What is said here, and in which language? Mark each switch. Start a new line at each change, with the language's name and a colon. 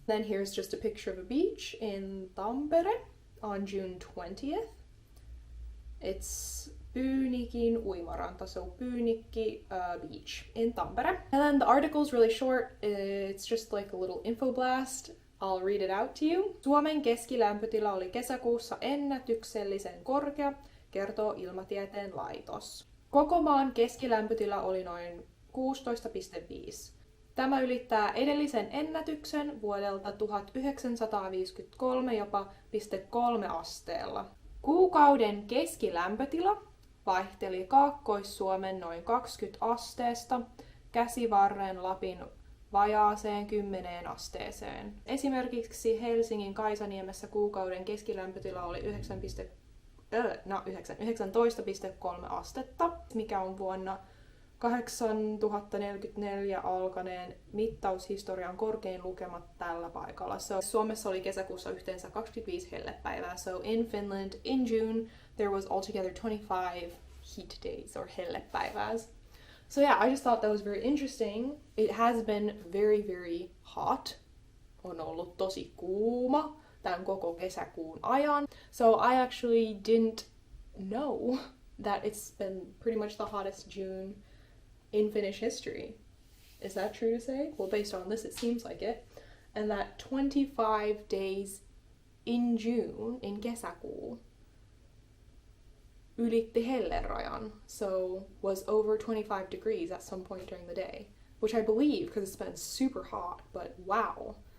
English: Then here's just a picture of a beach in Tampere on June 20th. It's Pyynikin uimaranta, so Pyynikki beach in Tampere. And then the article's really short, it's just like a little info blast. I'll read it out to you.
Finnish: Suomen keskilämpötila oli kesäkuussa ennätyksellisen korkea, kertoo Ilmatieteen laitos. Koko maan keskilämpötila oli noin 16,5. Tämä ylittää edellisen ennätyksen vuodelta 1953 jopa 0,3 asteella. Kuukauden keskilämpötila vaihteli Kaakkois-Suomen noin 20 asteesta Käsivarren Lapin vajaaseen 10 asteeseen. Esimerkiksi Helsingin Kaisaniemessä kuukauden keskilämpötila oli 19,3 astetta, mikä on vuonna 8044 alkaneen mittaushistorian korkein lukema tällä paikalla. So, Suomessa oli kesäkuussa yhteensä 25 hellepäivää.
English: So in Finland, in June, there was altogether 25 heat days or hellepäivääs. So yeah, I just thought that was very interesting. It has been very, very hot.
Finnish: On ollut tosi kuuma tämän koko kesäkuun ajan.
English: So I actually didn't know that it's been pretty much the hottest June in Finnish history. Is that true to say? Well, based on this, it seems like it. And that 25 days in June, in kesäkuu,
Finnish: ylitti hellerajan,
English: so was over 25 degrees at some point during the day, which I believe because it's been super hot, but wow.